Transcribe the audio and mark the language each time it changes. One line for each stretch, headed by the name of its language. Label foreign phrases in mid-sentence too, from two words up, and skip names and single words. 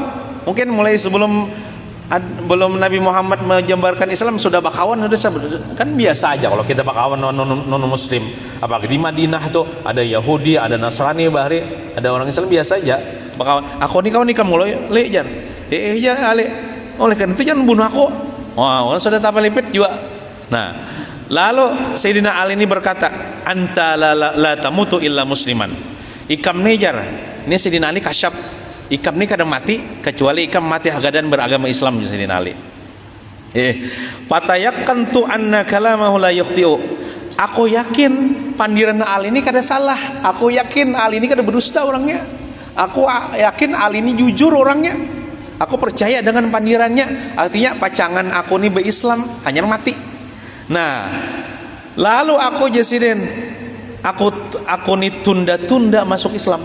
Banjar: Mungkin mulai sebelum Nabi Muhammad menjembarkan Islam sudah bakawan, kan biasa aja kalau kita bakawan non muslim. Apalagi di Madinah tuh ada Yahudi, ada Nasrani, bahari ada orang Islam, biasa aja bakawan. Aku nih kawan ikam mula, jangan. Jangan Ali. Oleh karena itu jangan bunuh aku. Wah, orang sudah tapal lipit juga. Nah, lalu Sayyidina Ali ini berkata,
Arabic: anta la tamutu illa musliman.
Banjar: Ikam nejar. Ini Sayyidina Ali kasyaf. Ikam ini kadang mati kecuali ikam mati hagadan beragama Islam, Sayyidina Ali.
Arabic: Fatayakkantu anna kalamahu la yukhti'u.
Banjar: Aku yakin pandiran Ali ini kada salah. Aku yakin Ali ini kada berdusta orangnya. Aku yakin Ali ini jujur orangnya. Aku percaya dengan pandirannya. Artinya pacangan aku ini berislam hanya mati. Nah, lalu aku jasiden aku nih tunda-tunda masuk Islam.